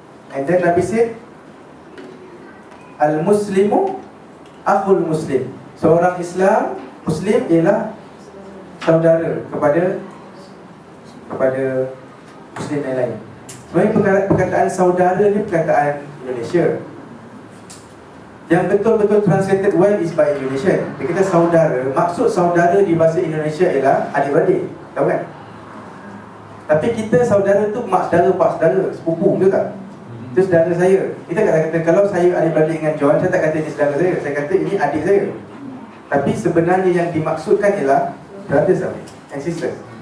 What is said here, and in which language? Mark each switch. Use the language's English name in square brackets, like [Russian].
[English] And then Nabi said, [Arabic] Al-Muslimu akhul Muslim. [Malay] Seorang Islam, Muslim ialah saudara kepada Muslim yang lain. Sebenarnya perkataan saudara ni perkataan Indonesia. [English] Yang betul-betul translated well is by Indonesian. [Malay] Dia kata saudara, maksud saudara di bahasa Indonesia ialah adik-beradik. Tahu kan? Tapi kita saudara tu mak saudara, pak saudara, sepupu, betul tak? Itu saudara saya. Kita kata kalau saya adik-beradik dengan John, saya tak kata ini saudara saya. Saya kata ini adik saya. Tapi sebenarnya yang dimaksudkan ialah [English] brothers and sisters.